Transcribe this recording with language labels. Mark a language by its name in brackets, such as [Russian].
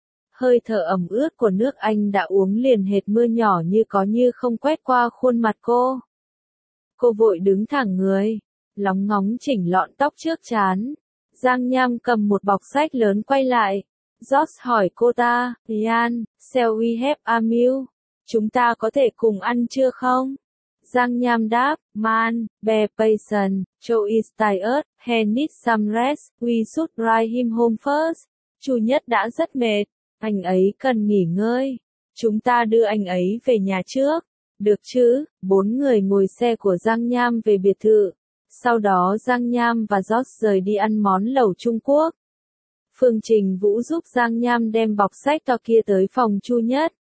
[Vietnamese] Hơi thở ẩm ướt của nước anh đã uống liền hệt mưa nhỏ như có như không quét qua khuôn mặt cô. Cô vội đứng thẳng người, lóng ngóng chỉnh lọn tóc trước trán. Giang Nham cầm một bọc sách lớn quay lại. Josh hỏi cô ta, Ian, [English] shall we have a meal? [Vietnamese] Chúng ta có thể cùng ăn trưa không? Giang Nham đáp, [English] man, be patient, Joe is tired, he needs some rest, we should drive him home first. [Vietnamese] Chủ nhất đã rất mệt, anh ấy cần nghỉ ngơi. Chúng ta đưa anh ấy về nhà trước. Được chứ, bốn người ngồi xe của Giang Nham về biệt thự. Sau đó Giang Nham và Josh rời đi ăn món lẩu Trung Quốc. Phương Trình Vũ giúp Giang Nham đem bọc sách to kia tới phòng Chu Nhất.